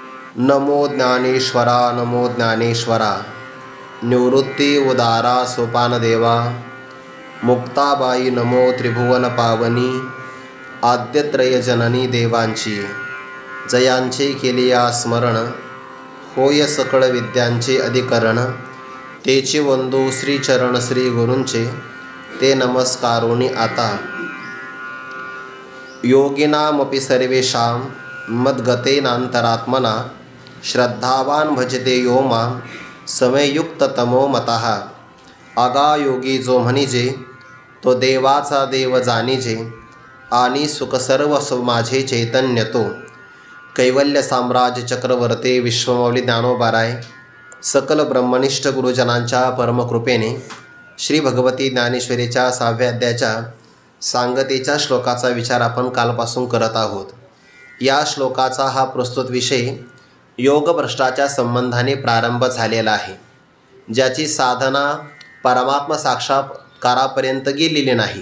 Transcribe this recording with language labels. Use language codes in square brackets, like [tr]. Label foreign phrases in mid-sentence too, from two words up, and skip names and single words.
[mr] नमो ज्ञानेश्वरा नमो ज्ञानेश्वरा निवृत्ती उदारा सोपानदेवा मुक्ताबाई नमो त्रिभुवन पावनी आद्यत्रय जननी देवांची जयांचे केलिया स्मरण होय सकळ विद्यांचे अधिकरण तेचे वंदू श्रीचरण श्री गुरूंचे ते नमस्कारोनी आता [sa] योगिनामपि सर्वेषां मद्गतेनान्तरात्मना श्रद्धावान भजते यो मां समयुक्ततमो मतः [mr] आगायोगी जो म्हणिजे तो देवाचा देव जाणिजे आणि सुख सर्व माझे चैतन्य तो कैवल्य साम्राज्य चक्रवर्ती विश्वमौली ज्ञानोबाराय सकल ब्रह्मनिष्ठ गुरुजनांच्या परमकृपेने श्री भगवती ज्ञानेश्वरीच्या 6व्या अध्यायाच्या सांगतेच्या श्लोकाचा विचार आपण कालपासून करत आहोत. या श्लोकाचा हा प्रस्तुत विषय योगभ्रष्टाच्या संबंधाने प्रारंभ झालेला आहे, ज्याची साधना परमात्मा साक्षात्कारापर्यंत गेलेली नाही